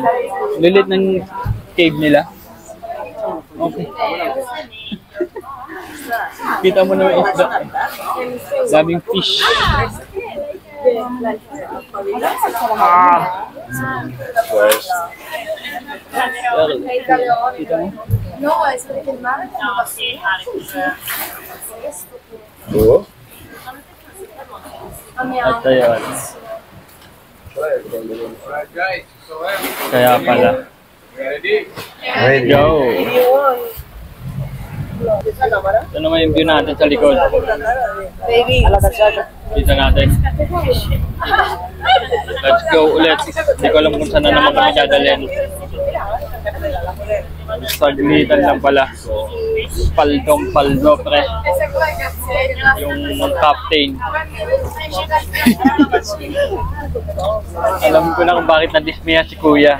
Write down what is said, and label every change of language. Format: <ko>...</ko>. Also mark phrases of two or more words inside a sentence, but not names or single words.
<tl>Ang liliit ng cave nila. Okay. Kita mo na yung isda. Daming fish. Kita mo?</tl> <es>No, es porque el mar</es> <tl>Oo. At ayun.</tl> <en>Alright guys, so</en> <tl>Kaya pala.</tl> <en>ready? Ready. Go!</en> <tl>Ito naman yung view natin sa likod. Kita natin.</tl> <en>Let's go ulit.</en> <tl>Hindi ko alam kung saan na naman kami dadalhin. Saglitan lang pala. Paldong paldo, pre. Yung captain. Alam ko na kung bakit na-dismaya si Kuya.</tl>